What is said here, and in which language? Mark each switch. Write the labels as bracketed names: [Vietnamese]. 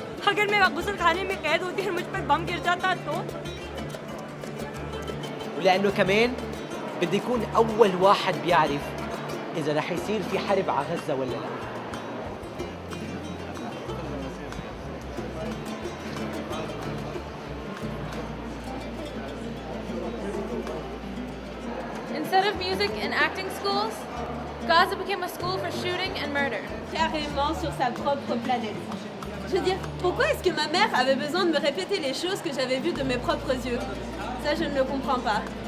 [Hindi] अगर मैं गुस्ल खाने में कैद होती और मुझ पर बम गिर जाता तो [Arabic] ولأنه كمان بدي يكون أول واحد بيعرف إذا رح يصير في حرب على غزة ولا لا. [English] Instead of music and acting schools, Gaza became a school for shooting and murder. [French] Carrément sur sa propre planète. Je veux dire, pourquoi est-ce que ma mère avait besoin de me répéter les choses que j'avais vues de mes propres yeux? Ça, je ne le comprends pas.